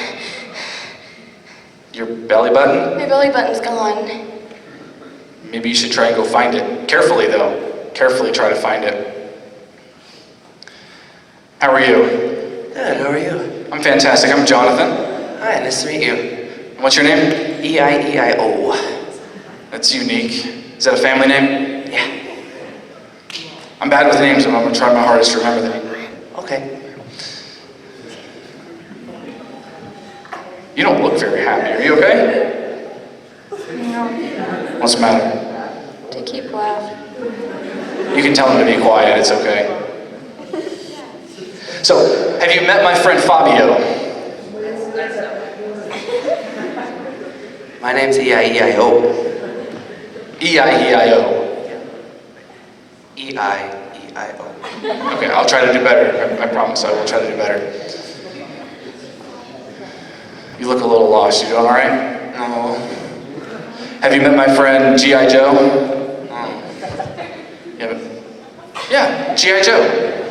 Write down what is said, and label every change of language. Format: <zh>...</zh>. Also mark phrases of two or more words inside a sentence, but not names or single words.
<en>Your belly button? My belly button's gone. Maybe you should try and go find it. Carefully though. Carefully try to find it. How are you? Good, how are you? I'm fantastic. I'm Jonathan. Hi, nice to meet you. And what's your name? E-I-E-I-O. That's unique. Is that a family name? Yeah. I'm bad with names, but I'm going to try my hardest to remember them. Okay. You don't look very happy. Are you okay? No. What's the matter? To keep laughing. You can tell him to be quiet. It's okay. So, have you met my friend Fabio? My name's E-I-E-I-O. E-I-E-I-O. E-I-E-I-O. Okay, I'll try to do better. I promise I will try to do better. You look a little lost. You doing all right? No. Have you met my friend G.I. Joe? No. You haven't? Yeah, G.I. Joe.</en>